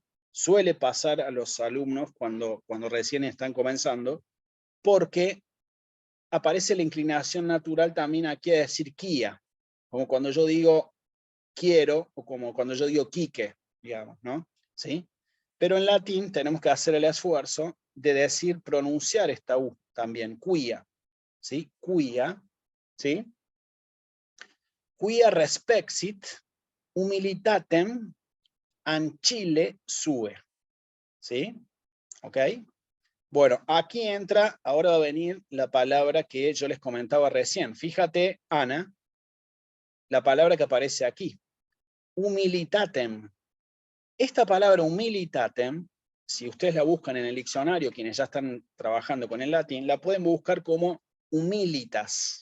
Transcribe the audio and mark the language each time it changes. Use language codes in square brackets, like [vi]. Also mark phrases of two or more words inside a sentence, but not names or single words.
[es] Suele pasar a los alumnos cuando recién están comenzando, porque aparece la inclinación natural también aquí a decir quia, como cuando yo digo quiero, o como cuando yo digo quique, digamos, ¿no? ¿Sí? Pero en latín tenemos que hacer el esfuerzo de decir, pronunciar esta U también, quia, ¿sí? Quia, ¿sí? [la] Quia respexit humilitatem ancille sue, [es] ¿sí? ¿Ok? Bueno, aquí entra, ahora va a venir la palabra que yo les comentaba recién. Fíjate, Ana, la palabra que aparece aquí, humilitatem. Esta palabra humilitatem, si ustedes la buscan en el diccionario, quienes ya están trabajando con el latín, la pueden buscar como humilitas.